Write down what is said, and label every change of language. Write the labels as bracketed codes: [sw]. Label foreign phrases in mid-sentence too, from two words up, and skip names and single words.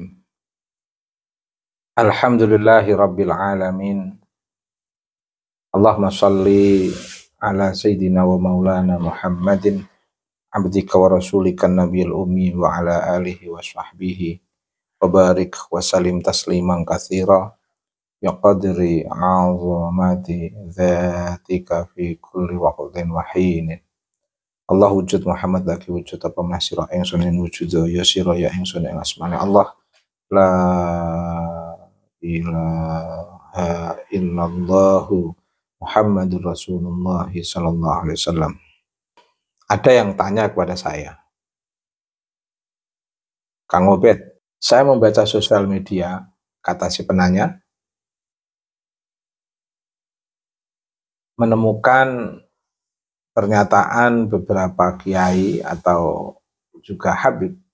[ar] الحمد لله رب العالمين. اللهم صل على سيدنا ومولانا محمد عبدك ورسولك النبي الأمي وعلى آله وصحبه وبارك وسلم تسليما كثيرا يا قدر عظمة ذاتك في كل وقت وحين. [jv] Allah wujud Muhammad lagi wujud apa masira ingsun ing wujud ya sira ya ingsun ing asmane Allah [ar] لا إله إلا الله محمد رسول الله صلى الله عليه وسلم. [id] Ada yang tanya kepada saya, Kang Obed, saya membaca sosial media, kata si penanya, menemukan pernyataan beberapa kiai atau juga habib